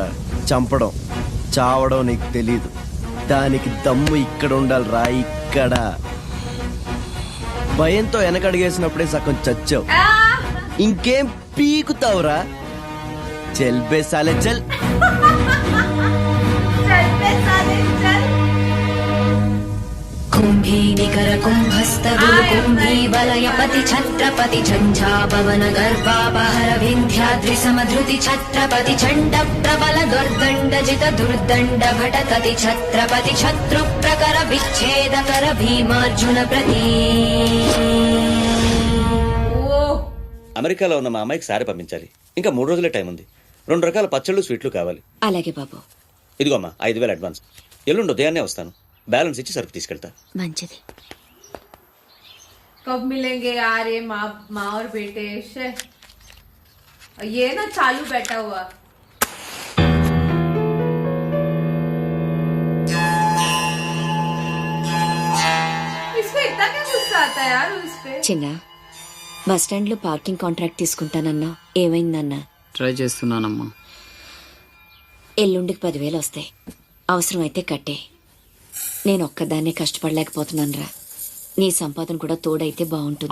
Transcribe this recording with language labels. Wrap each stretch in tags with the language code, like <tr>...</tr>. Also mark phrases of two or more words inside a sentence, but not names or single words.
<te>చంపడం చావడం నీకు తెలీదు. దానికి దమ్ము ఇక్కడ ఉండాలిరా, ఇక్కడ. భయంతో వెనకడిగేసినప్పుడే సగం చచ్చావు. ఇంకేం పీకుతావురా?</te> <hi>चल बे साले चल.</hi> <bra>कुंभी निकर कुंभस्त कुंभी वलयपति छत्रपति झंझापवन गर्भापहर विंध्याद्रि समधृति छत्रपति चंड प्रबल दुर्दंड जित दुर्दंड भटकति छत्रपति शत्रु प्रकर विच्छेद कर भीमार्जुन प्रति.</bra> <te>అమెరికాలో ఉన్న మా అమ్మాయికి సారి పంపించాలి. ఇంకా 3 రోజులే టైం ఉంది. 2 రకాల పచ్చళ్ళు స్వీట్లు కావాలి. అలాగే బాబు. ఇదిగో అమ్మా 5,000 అడ్వాన్స్. ఎల్లుండి ఉదయాన్నే వస్తాను. బ్యాలెన్స్ ఇచ్చి సరుకు తీసుకెళ్తా. మంచిది.</te> <hi>कब मिलेंगे यार ये माँ और बेटे? ये ना चालू बैठा हुआ. इसको इतना क्या गुस्सा आता है यार उस पे?</hi> <te>చిన్న బస్ స్టాండ్ లో పార్కింగ్ కాంట్రాక్ట్ తీసుకుంటానన్నా, ఏమైందన్నా? ట్రై చేస్తున్నానమ్మా. ఎల్లుండికి 10,000 వస్తాయి. అవసరం అయితే కట్టే. నేను ఒక్కదాన్నే కష్టపడలేకపోతున్నానురా. నీ సంపాదన కూడా తోడైతే బాగుంటుంది.</te>